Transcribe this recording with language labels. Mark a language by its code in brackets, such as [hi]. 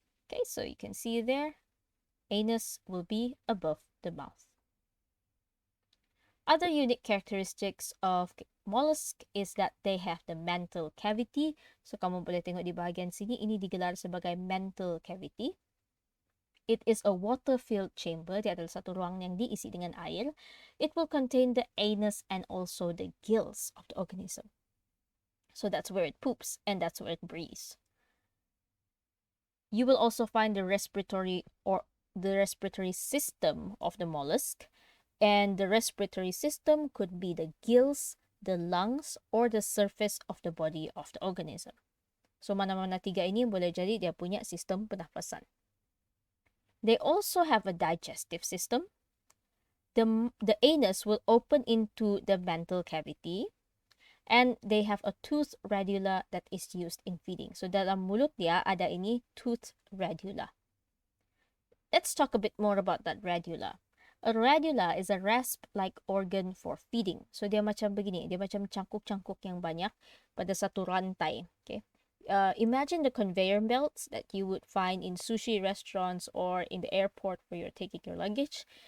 [en] Okay, so you can see there, anus will be above the mouth. Other unique characteristics of mollusk is that they have the mantle cavity. [ms] So kamu boleh tengok di bahagian sini, ini digelar sebagai mantle cavity. [en] It is a water-filled chamber. [ms] Dia adalah satu ruang yang diisi dengan air. [en] It will contain the anus and also the gills of the organism. So that's where it poops and that's where it breathes. You will also find the respiratory system of the mollusk. And the respiratory system could be the gills, the lungs, or the surface of the body of the organism. [ms] So mana-mana tiga ini boleh jadi dia punya sistem pernafasan. [en] They also have a digestive system. The anus will open into the mantle cavity. And they have a tooth radula that is used in feeding. [ms] So dalam mulut dia ada ini tooth radula. [en] Let's talk a bit more about that radula. A radula is a rasp-like organ for feeding. [ms] So dia macam begini, dia macam cangkuk-cangkuk yang banyak pada satu rantai. Okay. [en] Imagine the conveyor belts that you would find in sushi restaurants or in the airport where you're taking your luggage.